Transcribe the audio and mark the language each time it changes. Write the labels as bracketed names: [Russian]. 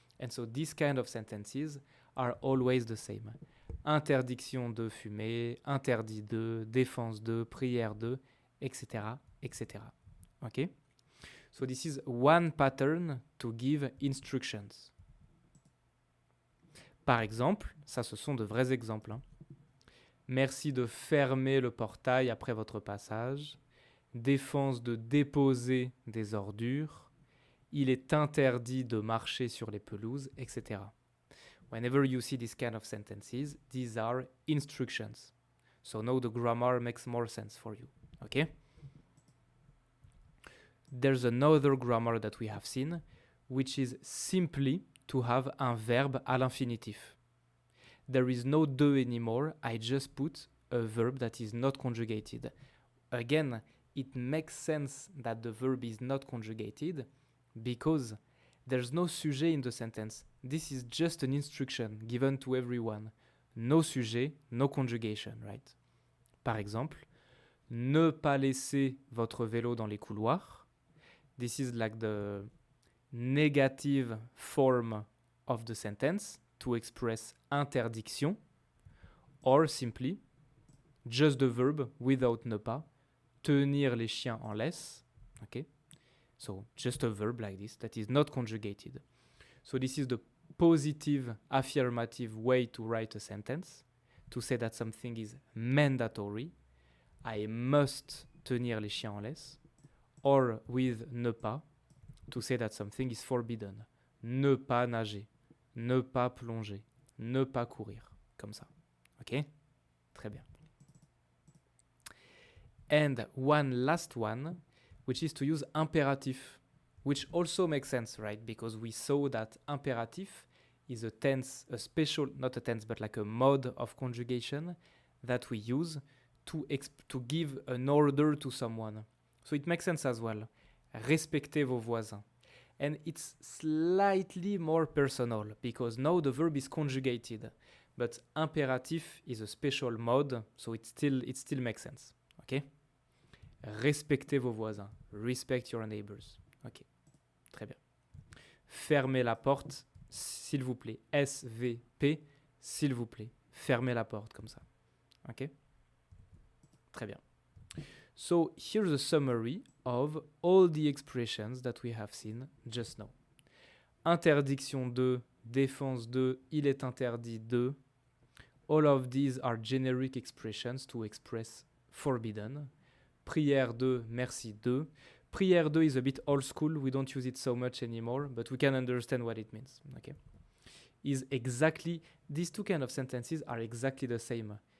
[English] And so these kind of sentences are always the same. [French] Interdiction de fumer, interdit de, défense de, prière de, etc., etc. Okay? [English] So this is one pattern to give instructions. [French] Par exemple, ça ce sont de vrais exemples. Hein. Merci de fermer le portail après votre passage. Défense de déposer des ordures. Il est interdit de marcher sur les pelouses, etc. [English] Whenever you see these kind of sentences, these are instructions. So now the grammar makes more sense for you. Okay? There's another grammar that we have seen, which is simply to have [French] un verbe à l'infinitif. [English] There is no de anymore. I just put a verb that is not conjugated. Again, it makes sense that the verb is not conjugated because there's no sujet in the sentence. This is just an instruction given to everyone. No sujet, no conjugation, right? [French] Par exemple, ne pas laisser votre vélo dans les couloirs. [English] This is like the negative form of the sentence to express interdiction, or simply just the verb without ne pas, [French] tenir les chiens en laisse. [English] Okay? So just a verb like this that is not conjugated. So this is the positive affirmative way to write a sentence, to say that something is mandatory. I must [French] tenir les chiens en laisse. [English] or with ne pas to say that something is forbidden. [French] Ne pas nager, ne pas plonger, ne pas courir, comme ça. Ok? Très bien. [English] And one last one, which is to use imperative, which also makes sense, right? Because we saw that imperative is a tense, a special, not a tense, but like a mode of conjugation that we use to give an order to someone. So it makes sense as well. [French] Respectez vos voisins. [English] And it's slightly more personal because now the verb is conjugated, but imperative is a special mode, so it still makes sense. Okay? [French] Respectez vos voisins. [English] Respect your neighbors. [French] Ok, très bien. Fermez la porte, s'il vous plaît. SVP, s'il vous plaît. Fermez la porte comme ça. Ok? Très bien. [English] So here's a summary of all the expressions that we have seen just now. [French] Interdiction de, défense de, il est interdit de. [English] All of these are generic expressions to express forbidden. [French] Prière de, merci de. Prière de [English] is a bit old school. We don't use it so much anymore, but we can understand what it means. Okay? Is exactly, these two kind of sentences are exactly the same.